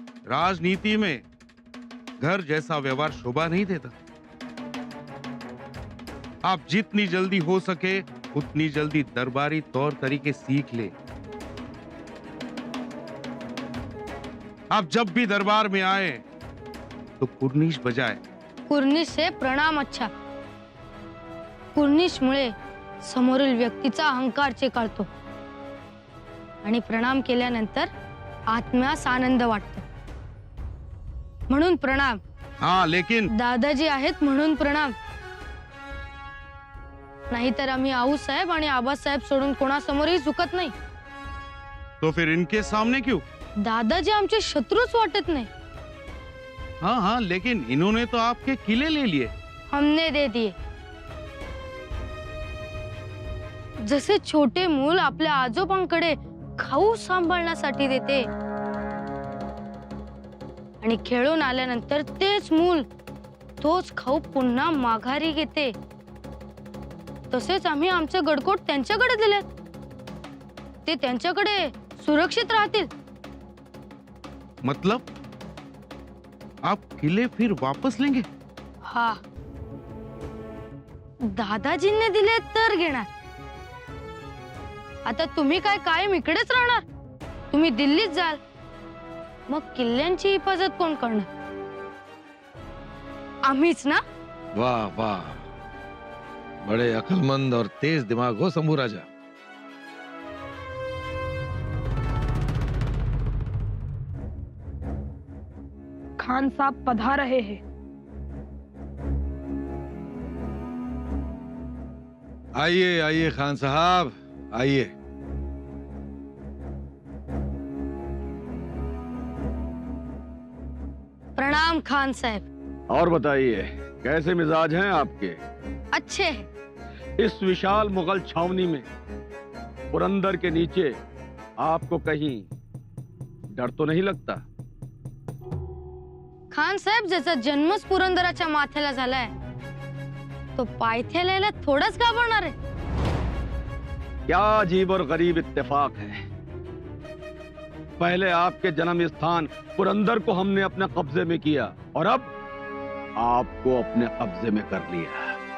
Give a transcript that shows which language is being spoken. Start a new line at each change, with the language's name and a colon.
Hindi: राजनीति में घर जैसा व्यवहार शोभा नहीं देता। आप जितनी जल्दी हो सके उतनी जल्दी दरबारी तौर तरीके सीख ले। आप जब भी दरबार में आए तो कुर्निश बजाए। कुर्निश से प्रणाम अच्छा।
Marathi: कुर्निश मुळे समोरील व्यक्तीचा अहंकार चेकाळतो आणि प्रणाम केल्यानंतर आत्म्यास आनंद वाटतो। म्हणून प्रणाम।
Hindi: हाँ, लेकिन
Marathi: दादाजी आहेत म्हणून प्रणाम। नाहीतर आम्ही आऊसाहेब आणि आबासाहेब सोडून कोणासमोरही झुकत नाही।
Hindi: तो फिर इनके सामने क्यों?
Marathi: दादाजी आमचे शत्रूच वाटत नाही।
Hindi: हाँ हाँ, लेकिन इन्होंने तो आपके किले ले लिए। हमने दे दिए।
Marathi: जसे छोटे मूल आपल्या आजोबांकडे खाऊ सांभाळण्यासाठी देते आणि खेळून आल्यानंतर तेच मूल तोच खाऊ पुन्हा माघारी घेते, तसेच आम्ही आमचे गडकोट त्यांच्याकडे दिले। ते त्यांच्याकडे सुरक्षित राहतील।
Hindi: मतलब आप किले फिर वापस लेंगे?
Marathi: हा, दादाजींनी दिले तर घेणार। आता तुम्ही काय कायम इकडेच राहणार? तुम्ही दिल्लीत जाल, मग किल्ल्यांची हिफाजत कोण करणार? आम्हीच ना?
Hindi: वाह वाह, बड़े अक्लमंद और तेज दिमाग हो शंभू राजा। खान साहब पधार रहे हैं। आइए आइए खान साहब, आइए। प्रणाम खान साहब। और बताइए, कैसे मिजाज हैं आपके? अच्छे हैं। इस विशाल मुगल छावनी में पुरंदर के नीचे आपको कहीं डर तो नहीं लगता?
Marathi: खान साहेब, ज्याचा जन्मच पुरंदराच्या माथ्याला झालाय तो पायथ्याला थोडाच घाबरणार आहे?
Hindi: क्या अजीब और गरीब इत्तेफाक है। पहले आपके जन्म स्थान पुरंदर को हमने अपने कब्जे में किया और अब आपको अपने कब्जे में कर लिया।